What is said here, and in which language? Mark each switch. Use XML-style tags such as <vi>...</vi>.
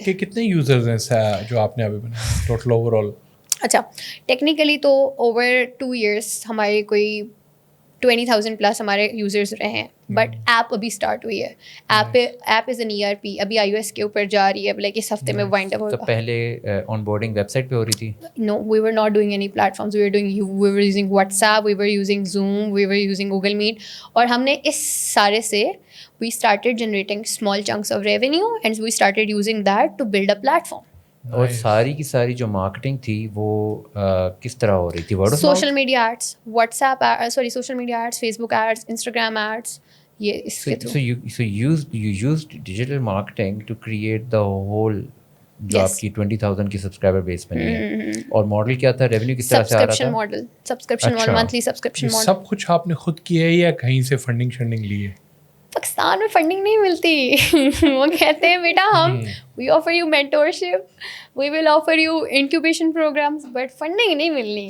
<ur>کہ کتنے یوزرز ہیں جو آپ نے ابھی بنایا ٹوٹل اوور آل؟ اچھا, ٹیکنیکلی تو اوور 2 years ہمارے کوئی 20,000 پلس ہمارے یوزرز رہے ہیں. بٹ ایپ ابھی اسٹارٹ ہوئی ہے. ایپ از این ERP, ابھی iOS کے اوپر جا رہی ہے, لائک اس ہفتے میں وائنڈ اپ تو ہوگا. پہلے آن بورڈنگ ویب سائٹ پہ ہو رہی تھی؟</ur> <en>No, we were not doing any platforms. We were using WhatsApp, we were using Zoom, we were using Google Meet.</en> <ur>اور ہم نے اس سارے سے</ur> <en>we started generating small chunks of revenue and we started using that to build a platform.</en> <ur>اور ساری کی ساری جو مارکیٹنگ تھی وہ کس طرح ہو رہی تھی؟ Social media ads, what's app social media ads, face بک ایڈس, انسٹاگرام ایڈس, یہ اس کے through.</ur> <en>So you used digital marketing to create the whole</en> <ur>جو آپ کی 20,000 کی سبسکرائبر بیس بنی ہے. اور ماڈل کیا تھا؟ ریونیو کس طرح سے آ رہا تھا؟ Subscription model, monthly subscription model. سب کچھ آپ نے خود کیا ہے یا کہیں سے فنڈنگ لی ہے؟ پاکستان میں فنڈنگ نہیں ملتی. وہ کہتے ہیں بیٹا ہم</ur> <en>we offer you mentorship, we will offer you incubation programmes,</en> <ur>but funding نہیں ملنی.</ur>